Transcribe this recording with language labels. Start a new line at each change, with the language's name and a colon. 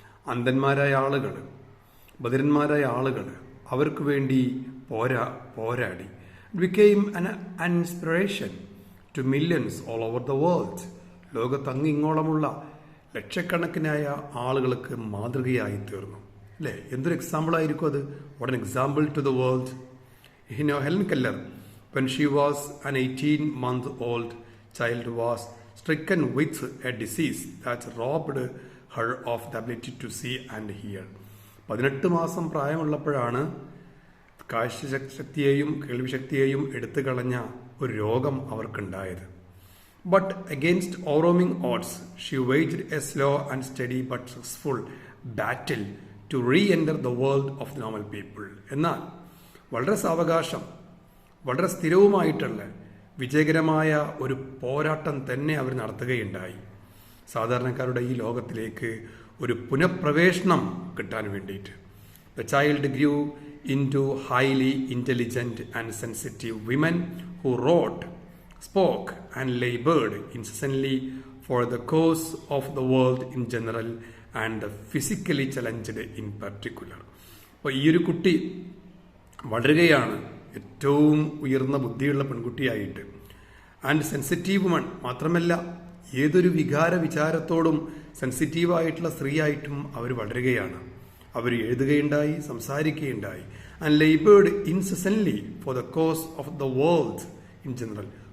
Malayalam: അന്ധന്മാരായ ആളുകൾ ബധിരന്മാരായ ആളുകൾ അവർക്ക് വേണ്ടി പോരാടി.
English: Became an inspiration to millions all over the world.
Malayalam: ലോകത്തങ്ങിങ്ങോളമുള്ള ലക്ഷക്കണക്കിനായ ആളുകൾക്ക് മാതൃകയായി തീർന്നു. അല്ലേ? എന്തൊരു എക്സാമ്പിൾ ആയിരിക്കും അത്.
English: What an example to the world. Helen Keller when she was an 18-month-old child was stricken with a disease that robbed her of the ability to see and hear.
Malayalam: 18 മാസം പ്രായമുള്ളപ്പോഴാണ് കാഴ്ചശക്തിയെയും കേൾവിശക്തിയെയും എടുത്തു കളഞ്ഞ ഒരു രോഗം അവർക്കുണ്ടായത്.
English: But against overwhelming odds she waged a slow and steady but successful battle to re-enter the world of normal people.
Malayalam: എന്നാൽ വളരെ സാവകാശം വളരെ സ്ഥിരവുമായിട്ടുള്ള വിജയകരമായ ഒരു പോരാട്ടം തന്നെ അവർ നടത്തുകയുണ്ടായി. സാധാരണക്കാരുടെ ഈ ലോകത്തിലേക്ക് ഒരു പുനഃപ്രവേശനം കിട്ടാൻ വേണ്ടിയിട്ട്.
English: The child grew into highly intelligent and sensitive women who wrote, spoke, and labored incessantly for the cause of the world in general and the physically challenged in particular.
Malayalam: അപ്പോൾ ഈ ഒരു കുട്ടി വളരുകയാണ് ഏറ്റവും ഉയർന്ന ബുദ്ധിയുള്ള പെൺകുട്ടിയായിട്ട്.
English: and sensitive woman
Malayalam: മാത്രമല്ല, ഏതൊരു വിചാരത്തോടും സെൻസിറ്റീവായിട്ടുള്ള സ്ത്രീയായിട്ടും അവർ വളരുകയാണ്. അവർ എഴുതുകയുണ്ടായി, സംസാരിക്കുകയുണ്ടായി.
English: And laboured incessantly for the cause of the world in general.